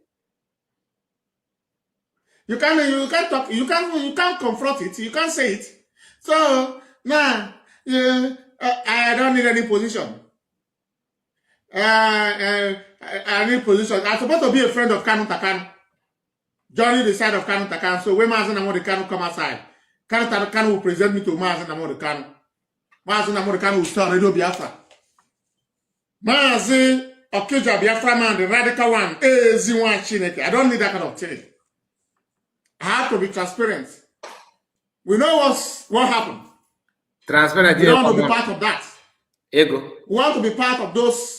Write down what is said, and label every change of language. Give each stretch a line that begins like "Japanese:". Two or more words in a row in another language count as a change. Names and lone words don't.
English: You can't talk, you can't confront it, you can't say it. So now I don't need any position. I need position. I'm supposed to be a friend of Kanu Takan. Joining the side of Kanu Takan. So when Mazi Nnamdi Kanu come outside, Kanu will present me to Mazi Nnamdi Kanu. Mazi Nnamdi Kanu will start Radio Biafra. Mazi Okija Biafra man, the radical one. I don't need that kind of thing. I have to be transparent. We know what happened. Transparent. We don't want to be part of that. Ego. We want to be part of those